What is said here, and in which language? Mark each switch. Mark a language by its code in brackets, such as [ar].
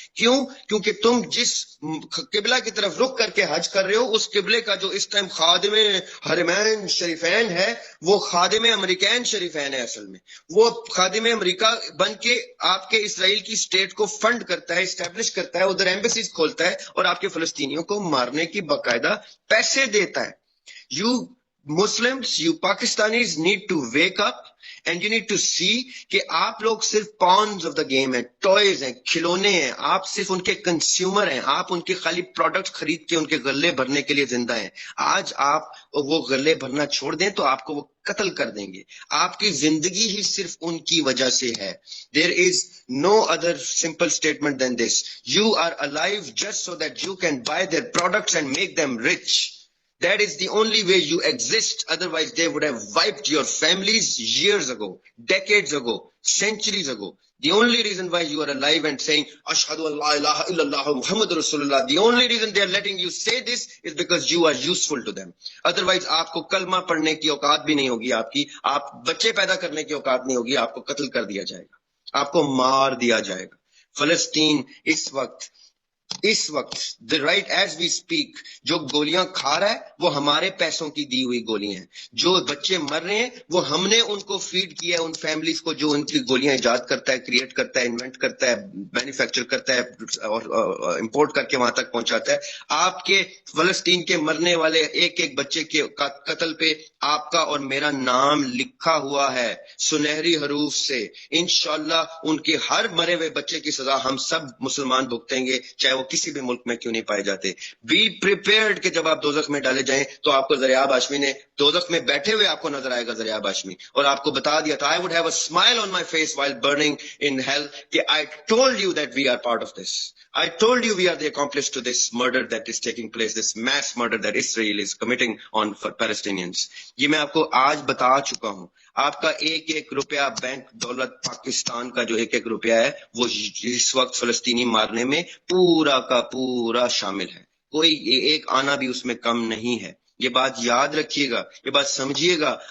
[ur] کیوں؟ کیونکہ تم جس قبلہ کی طرف رخ کر کے حج کر رہے ہو، اس قبلے کا جو اس ٹائم خادم حرمین شریفین ہے، وہ خادم امریکین شریفین ہے. اصل میں وہ خادم امریکہ بن کے آپ کے اسرائیل کی اسٹیٹ کو فنڈ کرتا ہے، اسٹیبلش کرتا ہے، ادھر ایمبیسیز کھولتا ہے، اور آپ کے فلسطینیوں کو مارنے کی باقاعدہ پیسے دیتا ہے. [en] You Muslims, you Pakistanis need to wake up and you need to see [ur] کہ آپ لوگ صرف [en] pawns of the game [ur] ہیں، ٹوائز ہیں، کھلونے ہیں. آپ صرف ان کے کنزیومر ہیں، آپ ان کے خالی پروڈکٹ خرید کے ان کے غلے بھرنے کے لیے زندہ ہیں. آج آپ وہ غلے بھرنا چھوڑ دیں تو آپ کو وہ قتل کر دیں گے. آپ کی زندگی ہی صرف ان کی وجہ سے ہے. [en] There is no other simple statement than this. You are alive just so that you can buy their products and make them rich. That is the only way you exist. Otherwise, they would have wiped your families years ago, decades ago, centuries ago. The only reason why you are alive and saying, [ar] Ashhadu an la ilaha illallah Muhammad Rasulullah, [en] the only reason they are letting you say this is because you are useful to them. Otherwise, [ur] آپ کو کلمہ پڑھنے کی اوقات بھی نہیں ہوگی آپ کی، آپ بچے پیدا کرنے کی اوقات نہیں ہوگی، آپ کو قتل کر دیا جائے گا، آپ کو مار دیا جائے گا. فلسطین اس وقت [en] the right as we speak [ur] جو گولیاں کھا رہا ہے وہ ہمارے پیسوں کی دی ہوئی گولیاں ہیں. جو بچے مر رہے ہیں وہ ہم نے ان کو فیڈ کیا ہے، ان فیملیز کو جو ان کی گولیاں ایجاد کرتا ہے، کریٹ کرتا ہے، انوینٹ کرتا ہے، مینوفیکچر کرتا ہے اور امپورٹ کر کے وہاں تک پہنچاتا ہے. آپ کے فلسطین کے مرنے والے ایک ایک بچے کے قتل پہ آپ کا اور میرا نام لکھا ہوا ہے سنہری حروف سے. انشاءاللہ ان کے ہر مرے ہوئے بچے کی سزا ہم سب مسلمان بھگتیں گے، چاہے وہ کسی بھی ملک میں کیوں نہیں پائے جاتے. بی پریپیئرڈ کہ جب آپ دوزخ میں ڈالے جائیں تو آپ کو ذریعہ ہاشمی نے دوزخ میں بیٹھے ہوئے آپ کو نظر آئے گا. ذریعہ ہاشمی اور آپ کو بتا دیا تھا [en] I would have a smile on my face while burning in hell [ur] کہ [en] I told you that we are part of this. I told you we are the accomplice to this murder that is taking place, this mass murder that Israel is committing on Palestinians. [ur] یہ میں آپ کو آج بتا چکا ہوں. آپ کا ایک ایک روپیہ بینک دولت پاکستان کا جو ایک ایک روپیہ ہے وہ اس وقت فلسطینی مارنے میں پورا کا پورا شامل ہے. کوئی ایک آنا بھی اس میں کم نہیں ہے. یہ بات یاد رکھیے گا، یہ بات سمجھیے گا.